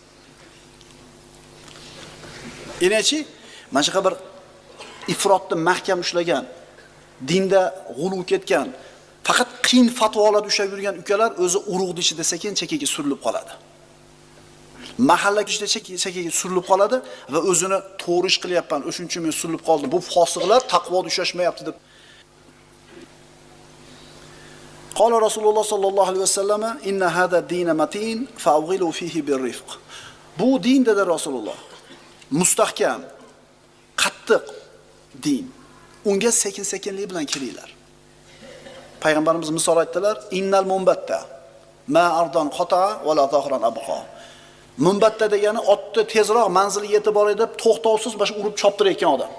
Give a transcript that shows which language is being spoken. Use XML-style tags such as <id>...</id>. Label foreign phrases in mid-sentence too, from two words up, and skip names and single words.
<uz>Enachi, mana shu bir ifrotni mahkam ushlagan, dinda g'uluv ketgan, faqat qiyin fatvolar ushlab yurgan ukalar o'zi urug'ni ichida sekin-chekiga surilib qoladi. Mahalla kuchida chekiga surilib qoladi va o'zini to'g'ri ish qilyapman, o'shuning uchun men surilib qoldim. Bu fosiqlar taqvoda ushlashmayapti deb.</uz> <ar>قال رسول الله صلى الله عليه وسلم, "إن هذا الدين متين فأوغلوا فيه برفق."</ar> <uz>Bu din dedi Rasululloh. Mustahkam, qattiq din. Unga sekin-sekinlik bilan kiringlar. Payg'ambarimiz misol aytdilar,</uz> <ar>"إن المنبت ما أرضا قطع ولا ظهرا أبقى."</ar> <uz>Munbatta degani otni tezroq manziliga yetib boradi deb to'xtovsiz bosh urib choptirayotgan odam.</uz>